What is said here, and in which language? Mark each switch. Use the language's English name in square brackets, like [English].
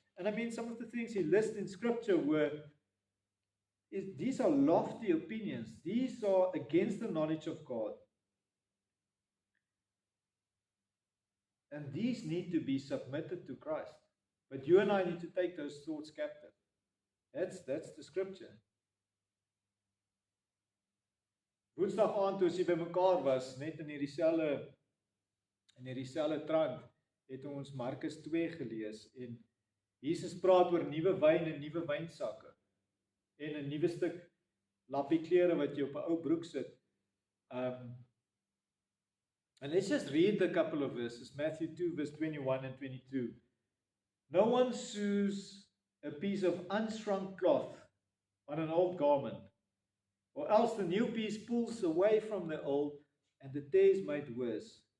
[English] And I mean, some of the things he lists in Scripture these are lofty opinions. These are against the knowledge of God. And these need to be submitted to Christ. But you and I need to take those thoughts captive. That's the Scripture. [Afrikaans] Woensdag aand toe ons by mekaar was, net in hierdie selfe trant, het ons Markus 2 gelees en Jesus praat oor nuwe wyn en nuwe wynsakke en 'n nuwe stuk lappie klere wat jy op 'n ou broek sit. [English] And let's just read a couple of verses. Matthew 2 verse 21 and 22. No one sews a piece of unshrunk cloth on an old garment, or else the new piece pulls away from the old, and the tear is made worse.